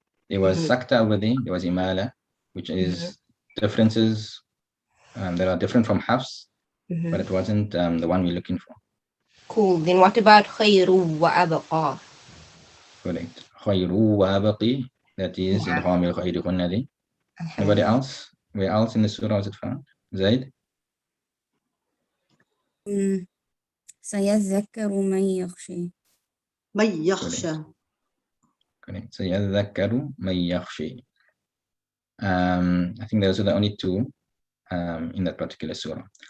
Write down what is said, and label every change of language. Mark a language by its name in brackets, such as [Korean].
[English] There was sakta over there, there was imala, which is differences that are different from hafs, but it wasn't the one we're looking for. Cool. Then what about [Arabic] خير وأبقى? [English] Correct. [Arabic] خير وأبقي, [English] that is [Arabic] إدغام الخير هن. [English] Anybody else? Where else in the surah was it found? Zaid? [Arabic] سيذكر من يخشى. من يخشى. [English] Correct. [Arabic] سيذكر من يخشى. [English] I think those are the only two in that particular surah.